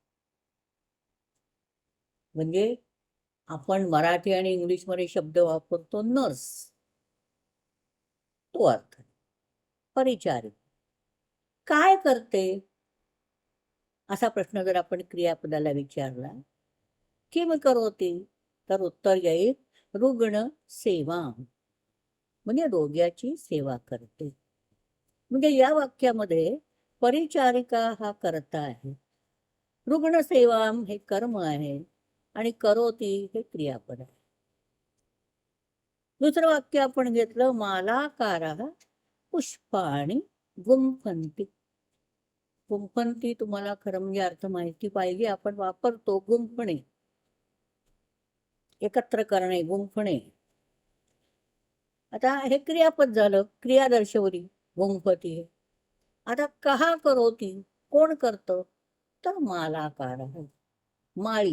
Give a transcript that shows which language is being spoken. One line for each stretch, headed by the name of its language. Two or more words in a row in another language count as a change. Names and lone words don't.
Marathi: म्हणजे आपण मराठी आणि इंग्लिशमध्ये शब्द वापरतो नर्स, तो अर्थ परिचारिका. काय करते असा प्रश्न जर आपण क्रियापदाला विचारला
Sanskrit: किम करोति
Marathi: तर उत्तर येईल रुग्ण सेवा, म्हणजे रोग्याची सेवा करते. म्हणजे या वाक्यामध्ये परिचारिका हा कर्ता आहे, रुग्णसेवा हे कर्म आहे आणि करोति हे क्रियापद आहे. दुसरं वाक्य आपण घेतलं,
Sanskrit: मालाकाराः पुष्पाणि गुंफन्ति.
Marathi: गुंफन्ति तुम्हाला खरं म्हणजे अर्थ माहिती पाहिजे. आपण वापरतो गुंफणे, एकत्र करणे, गुंफणे. आता हे क्रियापद झालं, क्रिया दर्शवली गुंफती हे. आता
Sanskrit: कहा करोति,
Marathi: कोण करतं तर मालाकाराः, माळी.